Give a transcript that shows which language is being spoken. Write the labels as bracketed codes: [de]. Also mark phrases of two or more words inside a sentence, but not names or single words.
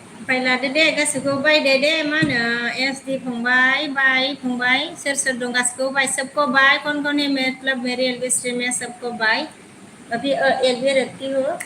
[brx] लादो दे गासैखौबो बायदो दे मा होनो SD फंबाय बाय फंबाय सोर सोर दं गासैखौबो बाय [hi] सबको बाय कौन है मतलब मेरे एलबी स्ट्रीम में सबको बाय अभी एलबी रखती हो